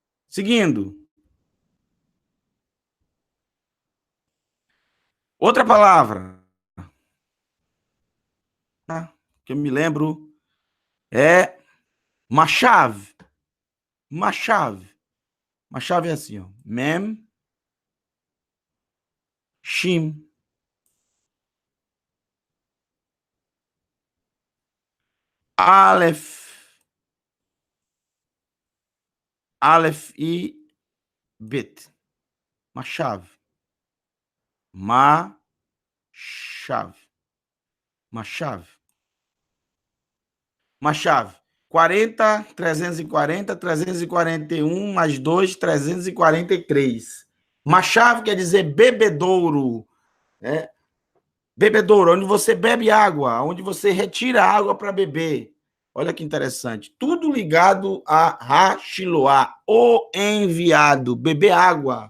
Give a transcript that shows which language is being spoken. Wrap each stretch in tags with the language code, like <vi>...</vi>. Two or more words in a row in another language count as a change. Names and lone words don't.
<pt>Seguindo. Outra palavra, tá? Que eu me lembro é Mashav. Mashav. Mashav é assim, ó. Mem, Shim. Aleph. Aleph e Bet. Mashav. Mashav. Mashav. Mashav. 40, 340, 341, mais 2, 343. Mashav quer dizer bebedouro, né? Bebedouro, onde você bebe água, onde você retira água para beber. Olha que interessante. Tudo ligado a Hashiloá, o enviado, beber água.</pt>